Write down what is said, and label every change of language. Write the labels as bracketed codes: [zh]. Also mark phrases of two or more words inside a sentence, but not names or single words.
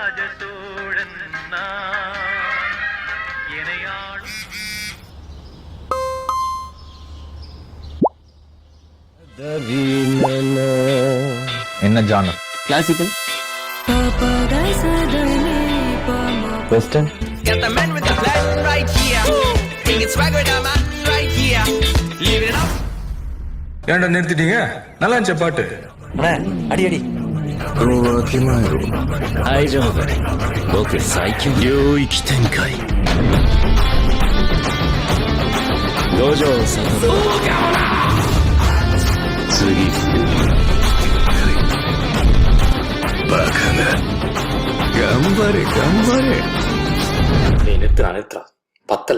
[ta] ராஜசோழன் நான் இணையாளும் என்ன ஜானர்? கிளாசிக்கல், வெஸ்டர்ன், [en] Got the man with the plan right here. Bring it swag with the man right here. Live it up. [ta] ஏன்டா நிறுத்திட்டீங்க? நல்லா இருந்துச்சா பாட்டு? அடி அடி. [ja] 大丈夫、僕最強領域展開五条悟次バカな頑張れ頑張れ [ta] நிறுத்துறா பத்தல.